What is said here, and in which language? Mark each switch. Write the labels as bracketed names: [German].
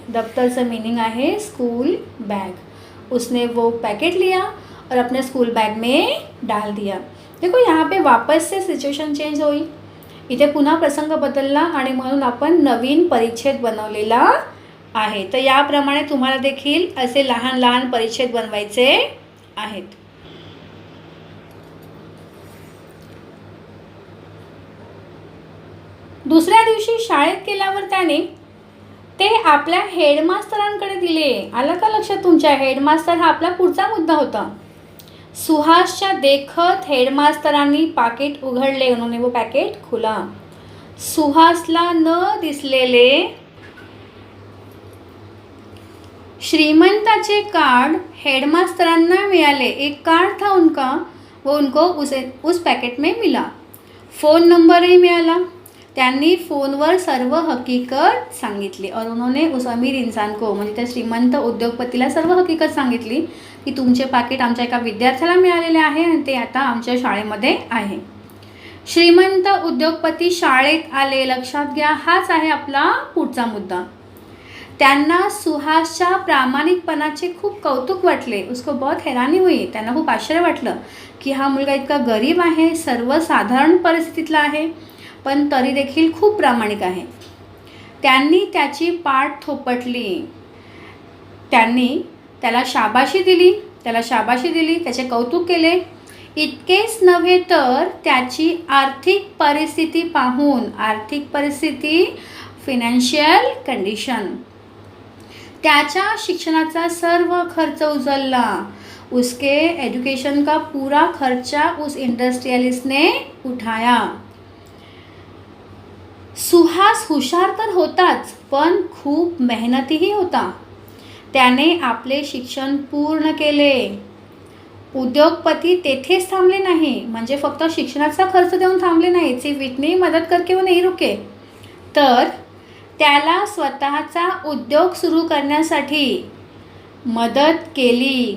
[Hindi] दफ्तर से मीनिंग है स्कूल बैग. उसने वो पैकेट लिया और अपने स्कूल बैग में डाल दिया. देखो यहाँ पे वापस से सिच्युएशन चेंज हुई. [Marathi] इथे पुन्हा प्रसंग बदलला आणि म्हणून आपण नवीन परिच्छेद बनवलेला आहे. तर याप्रमाणे तुम्हाला देखील असे लहान लहान परिच्छेद बनवायचे आहेत. दुसऱ्या दिवशी शाळेत गेल्यावर त्याने ते आपल्या हेडमास्तरांकडे दिले. आलं का लक्षात तुमच्या? हेडमास्तर हा आपला पुढचा मुद्दा होता. सुहासच्या देखत हेडमास्तरांनी पाकिट उघडले. [Hindi] उन्होंने वो पॅकेट खुला. [Marathi] सुहासला न दिसलेले श्रीमंताचे कार्ड हेडमास्तरांना मिळाले. [Hindi] एक कार्ड था उनका, वो उनको उस पैकेट में मिला. [Marathi] फ़ोन नंबरही मिळाला. त्यांनी फोनवर सर्व हकीकत सांगितली. [Hindi] और उन्होंने उस अमीर इंसान को, [Marathi] म्हणजे त्या श्रीमंत उद्योगपतीला सर्व हकीकत सांगितली की तुमचे पाकिट आमच्या एका विद्यार्थ्याला मिळालेले आहे आणि ते आता आमच्या शाळेमध्ये आहे. श्रीमंत उद्योगपती शाळेत आले. लक्षात घ्या, हाच आहे आपला पुढचा मुद्दा. त्यांना सुहासच्या प्रामाणिकपणाचे खूप कौतुक वाटले. [Hindi] उसको बहुत हैरानी हुई. [Marathi] त्यांना खूप आश्चर्य वाटलं की हा मुलगा इतका गरीब आहे, सर्वसाधारण परिस्थितीतला आहे, पण तरी देखील खूप प्रामाणिक आहे. त्यांनी त्याची पाठ थोपटली. त्यांनी त्याला शाबाशी दिली, त्याचे कौतुक केले. इतकेच नव्हे तर त्याची आर्थिक परिस्थिती पाहून, आर्थिक परिस्थिती फिनान्शियल कंडिशन, त्याच्या शिक्षणाचा सर्व खर्च उचलला. [Hindi] उसके एजुकेशन का पूरा खर्चा उस इंडस्ट्रियलिस्ट ने उठाया. [Marathi] सुहास हुशार तर होताच, पण खूप मेहनतीही होता. त्याने आपले शिक्षण पूर्ण केले. उद्योगपती तेथेच थांबले नाही, म्हणजे फक्त शिक्षणाचा खर्च देऊन थांबले नाही, [Hindi] सिर्फ इतनी मदद करके वो नहीं रुके, [Marathi] तर त्याला स्वतःचा उद्योग सुरू करण्यासाठी मदत केली.